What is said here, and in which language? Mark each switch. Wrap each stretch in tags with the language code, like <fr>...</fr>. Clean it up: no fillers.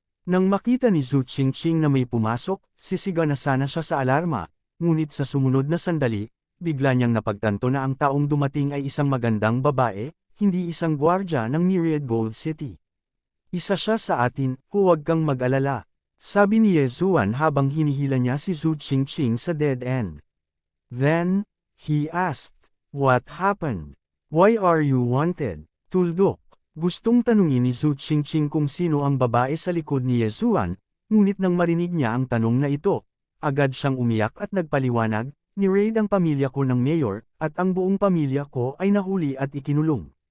<tl>Nang makita ni Zhu Qingqing na may pumasok, sisiga na sana siya sa alarma, ngunit sa sumunod na sandali, bigla niyang napagtanto na ang taong dumating ay isang magandang babae, hindi isang gwardya ng Myriad Gold City. Isa siya sa atin, huwag kang mag-alala, sabi ni Ye Zuan habang hinihila niya si Zhu Qingqing sa dead end.</tl> <en>Then, he asked, what happened? Why are you wanted?</en> <tl>Tuldok. Gustong tanungin ni Zhu Qingqing kung sino ang babae sa likod ni Ye Zuan, ngunit nang marinig niya ang tanong na ito, agad siyang umiyak at nagpaliwanag, ni-raid ang pamilya ko ng mayor, at ang buong pamilya ko ay nahuli at ikinulong.</tl>